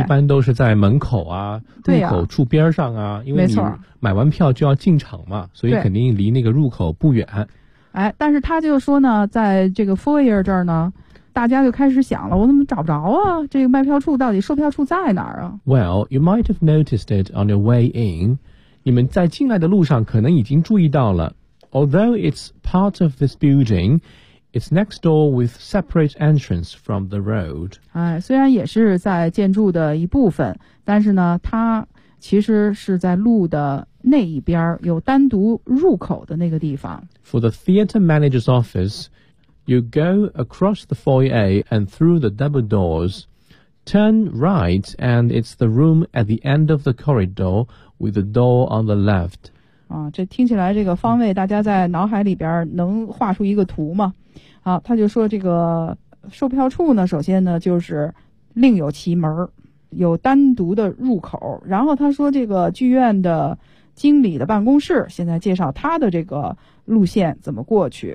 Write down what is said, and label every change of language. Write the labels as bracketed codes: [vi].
[zh] 一般都是在门口啊入口处边上 啊因为你买完票就要进场嘛所以肯定离那个入口不远哎，但是他就说呢，在这个 foyer 这儿呢，大家就开始想了，我怎么找不着啊？这个卖票处到底售票处在哪儿啊 [en] ？Well, you might have noticed it on your way in. [zh] 你们在进来的路上可能已经注意到了。 [en] Although it's part of this building, it's next door with separate entrance from the road. [zh] 哎，虽然也是在建筑的一部分，但是呢，它其实是在路的。那一边有单独入口的那个地方 [en] For the theater manager's office You go across the foyer and through the double doors Turn right and it's the room at the end of the corridor With the door on the left、 [zh] 啊、这听起来这个方位大家在脑海里边能画出一个图吗好他就说这个售票处呢首先呢就是另有其门有单独的入口然后他说这个剧院的经理的办公室，现在介绍他的这个路线怎么过去。